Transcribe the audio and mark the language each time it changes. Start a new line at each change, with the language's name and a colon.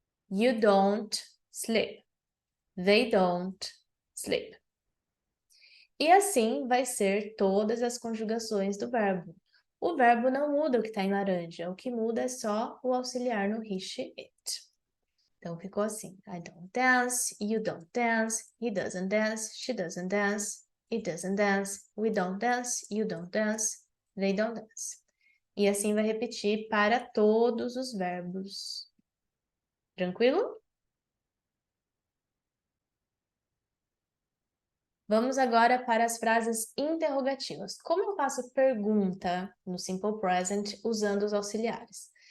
English: You don't sleep. They don't sleep.
Portuguese: E assim vai ser todas as conjugações do verbo. O verbo não muda o que está em laranja, o que muda é só o auxiliar no he, she, it. Então ficou assim:
English: I don't dance, you don't dance, he doesn't dance, she doesn't dance, it doesn't dance, we don't dance, you don't dance, they don't dance.
Portuguese: E assim vai repetir para todos os verbos. Tranquilo? Vamos agora para as frases interrogativas. Como eu faço pergunta no Simple Present usando os auxiliares?